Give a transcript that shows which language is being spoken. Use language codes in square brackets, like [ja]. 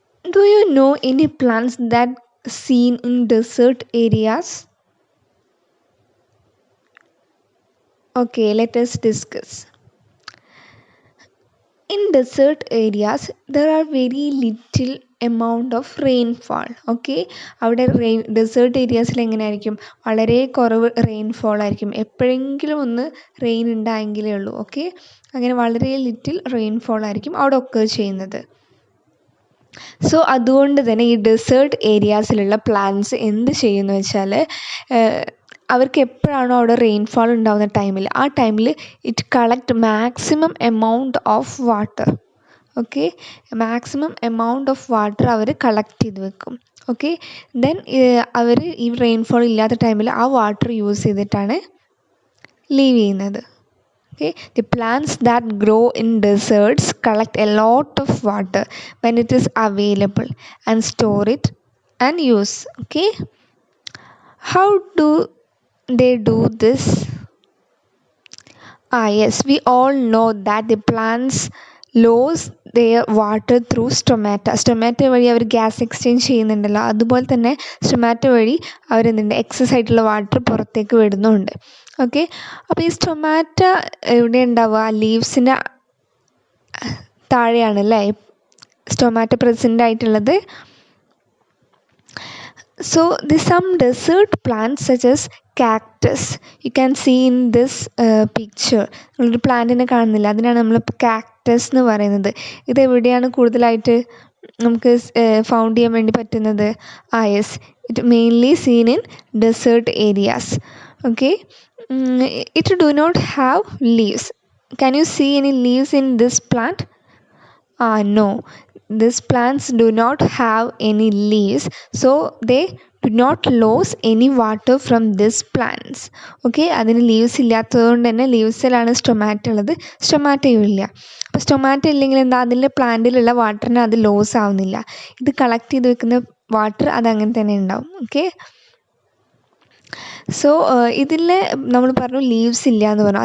[en] Do you know any plants that seen in desert areas? Okay, let us discuss. In desert areas there are very little amount of rainfall. [ml] Okay, അവിടെ desert ഏരിയാസിൽ എങ്ങനെയായിരിക്കും, വളരെ കുറവ് rainfall ആയിരിക്കും. എപ്പോഴെങ്കിലും ഒന്ന് rain ഉണ്ടായെങ്കിലേ ഉള്ളൂ. Okay, അങ്ങനെ വളരെ ലിറ്റിൽ റെയിൻഫോൾ ആയിരിക്കും അവിടെ ഒക്കർ ചെയ്യുന്നത്. സോ അതുകൊണ്ട് തന്നെ ഈ ഡെസേർട്ട് ഏരിയാസിലുള്ള പ്ലാന്റ്സ് എന്ത് ചെയ്യുന്നു വെച്ചാൽ, അവർക്ക് എപ്പോഴാണോ അവിടെ റെയിൻഫാൾ ഉണ്ടാകുന്ന ടൈമിൽ, ആ ടൈമിൽ [en] It collect maximum amount of water. [ml] Okay, maximum amount of water our collect ചെയ്ത് വെക്കും. ഓക്കെ, ദെൻ അവർ ഈ റെയിൻഫോൾ ഇല്ലാത്ത ടൈമിൽ ആ വാട്ടർ യൂസ് ചെയ്തിട്ടാണ് ലീവ് ചെയ്യുന്നത്. [en] Okay, the plants that grow in deserts collect a lot of water when it is available and store it and use. Okay, how do they do this? Yes, we all know that the plants lose their water through stomata [ml] വഴി അവർ gas exchange ചെയ്യുന്നുണ്ടല്ലോ, അതുപോലെ തന്നെ stomata വഴി അവരെന്തുണ്ട്, excess ആയിട്ടുള്ള water പുറത്തേക്ക് വിടുന്നുണ്ട്. Okay, അപ്പോൾ ഈ സ്റ്റൊമാറ്റ എവിടെ ഉണ്ടാവുക? ലീവ്സിൻ്റെ താഴെയാണ് അല്ലേ സ്റ്റൊമാറ്റ പ്രസൻ്റ് ആയിട്ടുള്ളത്. [en] So some desert plants such as cactus you can see in this picture. [ml] നിങ്ങളൊരു പ്ലാന്റിനെ കാണുന്നില്ല, അതിനാണ് നമ്മൾ കാക്ടസ് എന്ന് പറയുന്നത്. ഇത് എവിടെയാണ് കൂടുതലായിട്ട് നമുക്ക് ഫൗണ്ട് ചെയ്യാൻ വേണ്ടി പറ്റുന്നത്? [en] Yes, it mainly seen in desert areas. Okay, it do not have leaves. Can you see any leaves in this plant? No, these plants do not have any leaves, so they do not lose any water from these plants. [ml] Okay, അതിന് leaves ഇല്ലാത്തതുകൊണ്ട് തന്നെ ലീവ്സിലാണ് stomata ഉള്ളത്, സ്റ്റൊമാറ്റയും ഇല്ല. അപ്പോൾ stomata ഇല്ലെങ്കിൽ എന്താ, അതിൻ്റെ പ്ലാന്റിലുള്ള വാട്ടറിന് അത് ലോസ് ആവുന്നില്ല. ഇത് കളക്ട് ചെയ്ത് വെക്കുന്ന വാട്ടർ അതങ്ങനെ തന്നെ ഉണ്ടാവും. ഓക്കെ, സോ ഇതിൽ നമ്മൾ പറഞ്ഞു ലീവ്സ് ഇല്ല എന്ന് പറഞ്ഞു.